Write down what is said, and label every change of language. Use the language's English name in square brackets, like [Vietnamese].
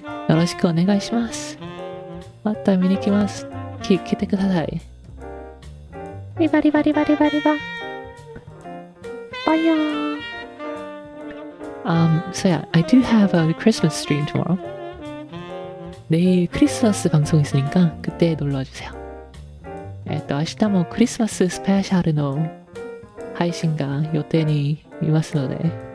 [Japanese] よろしくお願いします。また見に来ます。来てください。リバリバリバリバリバ。バイヤー。 [English] So yeah, I do have a Christmas stream tomorrow. [Korean] 내일 크리스마스 방송 있으니까 그때 놀러주세요. [Japanese] 明日もクリスマススペシャルの配信が予定にいますので